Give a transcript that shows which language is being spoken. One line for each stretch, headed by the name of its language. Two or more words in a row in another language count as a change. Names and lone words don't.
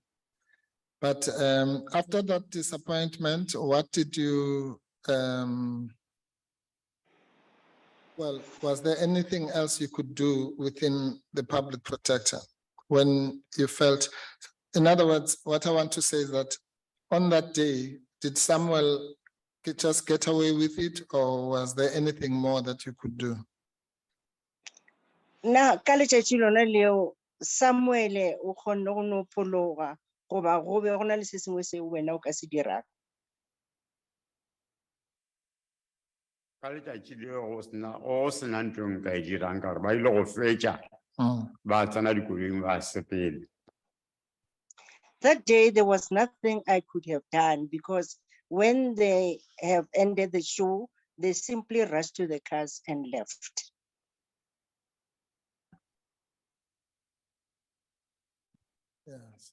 English: But after that disappointment, what did you, well, was there anything else you could do within the public protector when you felt, in other words, what I want to say is that on that day, did Samuel just get away with it, or was there anything more that you could do?
Northern Sotho: Na ka letšatši lona leo Samuele o kgonne go no phologa goba go be go na le se sengwe seo wena o ka se dirang. Ka letšatši leo go sena ntho e nka e dirang ka gore ba ile go fetša ba tsena dikoloing ba sepele.
English: That day, there was nothing I could have done because when they have ended the show, they simply rushed to the cars and left. Yes.